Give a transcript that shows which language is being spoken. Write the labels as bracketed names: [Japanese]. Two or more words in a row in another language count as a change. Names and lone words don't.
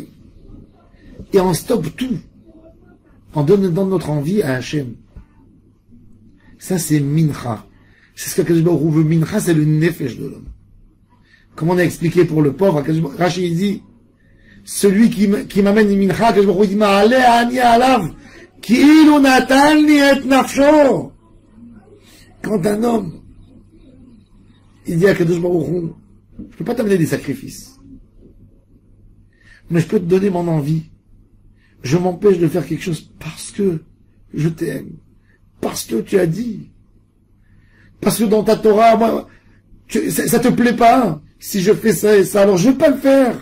[French] Et on stoppe tout. En donnant notre envie à Hachem. Ça, c'est Mincha. C'est ce qu'Akadosh Baruch Hu veut. Mincha, c'est le nefesh de l'homme. Comme on a expliqué pour le pauvre, Rashi dit, celui qui m'amène une Mincha, Akadosh Baruch Hu dit, [Hebrew] מעלה אני עליו כאילו נטלני את נפשו. [French] Quand un homme, il dit à Akadosh Baruch Hu, je peux pas t'amener des sacrifices, mais je peux te donner mon envie. Je m'empêche de faire quelque chose parce que je t'aime, parce que tu as dit, parce que dans ta Torah, moi, ça te plaît pas si je fais ça et ça, alors je vais pas le faire.